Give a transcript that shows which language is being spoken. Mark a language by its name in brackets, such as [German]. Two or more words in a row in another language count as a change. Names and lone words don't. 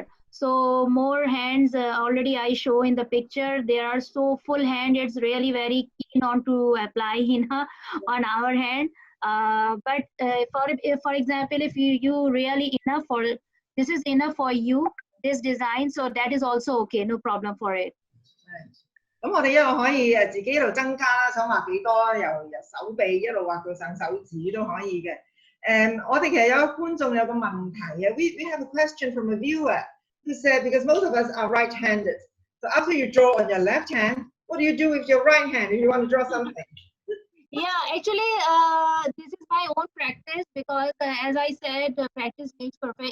[English] So more hands already I show in the picture. There are so full hand. It's really very keen on to apply henna on our hand. But for example, if you really enough for this is enough for you, this design, so that is also okay, no problem for it. [Cantonese] 咁我哋一路可以自己一路增加啦，想畫幾多由手臂一路畫到上手指都可以嘅。我哋其實有個觀眾有個問題啊 [English] ，we have a question from a viewer who said because most of us are right-handed, so after you draw on your left hand, what do you do with your right hand if you want to draw something? Yeah, actually, this is my own practice because, as I said, practice makes perfect.